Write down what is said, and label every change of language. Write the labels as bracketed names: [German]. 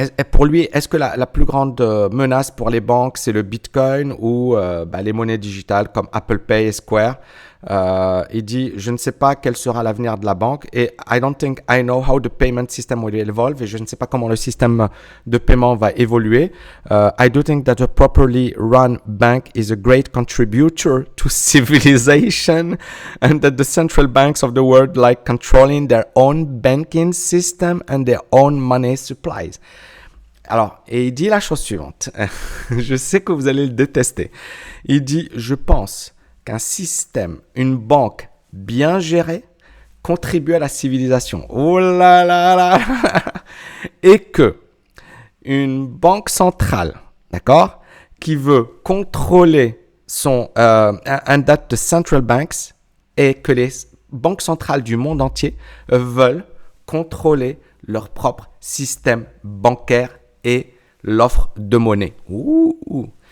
[French] Pour lui, est-ce que la plus grande menace pour les banques, c'est le Bitcoin ou les monnaies digitales comme Apple Pay et Square? Il dit, je ne sais pas quel sera l'avenir de la banque et [English] I don't think I know how the payment system will evolve [French] et je ne sais pas comment le système de paiement va évoluer. [English] I do think that a properly run bank is a great contributor to civilization and that the central banks of the world like controlling their own banking system and their own money supplies. [French] Alors, et il dit la chose suivante. Je sais que vous allez le détester. Il dit, je pense qu'un système, une banque bien gérée contribue à la civilisation. Oh là là là. Et que une banque centrale, d'accord, qui veut contrôler un date de [English] central banks [French] et que les banques centrales du monde entier veulent contrôler leur propre système bancaire et l'offre de monnaie. Ouh.